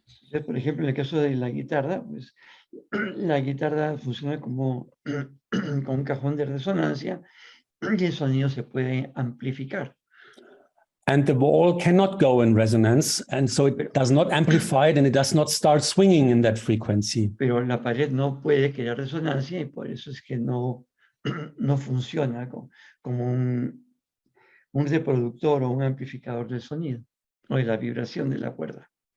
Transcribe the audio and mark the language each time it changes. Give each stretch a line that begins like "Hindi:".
Spanish: Entonces, por ejemplo, en el caso de la guitarra, pues la guitarra funciona como un cajón de resonancia y el sonido se puede amplificar.
English: And the wall cannot go in resonance, and so it does not amplify it and it does not start swinging in that frequency.
Spanish: Pero la pared no puede crear resonancia y por eso es que no funciona como un reproductor o un amplificador del sonido o de la vibración de la cuerda.